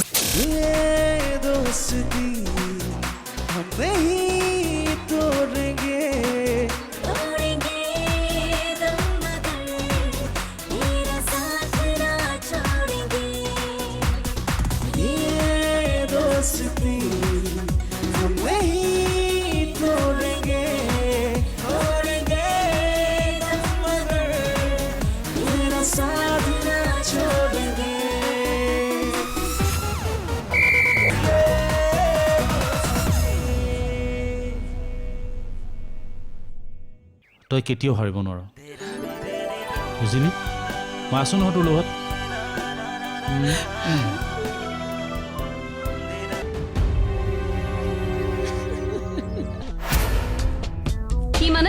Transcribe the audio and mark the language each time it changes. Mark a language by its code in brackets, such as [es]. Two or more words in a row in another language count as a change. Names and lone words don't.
[hi] ये दोस्ती हम नहीं तोड़ेंगे दोस्ती हम नहीं तोड़ेंगे तोड़ेंगे मगर तेरा साथ ना छोड़ेंगे [as] তই কেতিয়াও হাৰিব নোৱাৰ বুজিলি মই আছো নহয় তোৰ লগত কি মানে